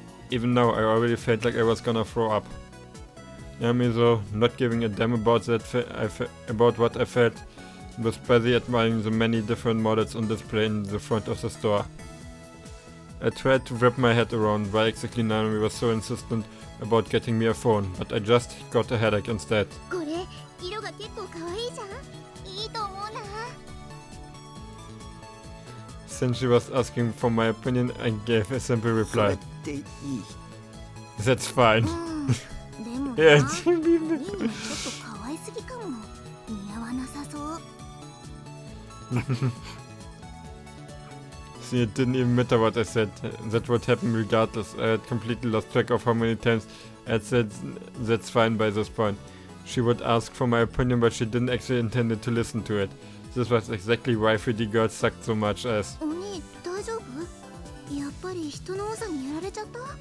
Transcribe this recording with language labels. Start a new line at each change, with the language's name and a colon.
English: Even now, I already felt like I was gonna throw up. Nanami, though, not giving a damn about about what I felt, was busy admiring the many different models on display in the front of the store. I tried to wrap my head around why exactly Nanami was so insistent about getting me a phone, but I just got a headache instead.
Japanese: これ、色が結構可愛いじゃん。いいと思うな。
English: Since she was asking for my opinion, I gave a simple
Japanese: それ
English: reply.
Japanese: っていい？
English: That's fine.
Japanese: でもな、
English: Yeah,
Japanese: いいのちょっと可愛すぎかも。似合わなさそう。
English: See, it didn't even matter what I said. That would happen regardless. I had completely lost track of how many times I had said that's fine by this point. She would ask for my opinion, but she didn't actually intend to listen to it. This was exactly why 3D girls sucked so much ass.
Japanese: お兄、大丈夫？やっぱり人の多さにやられちゃった？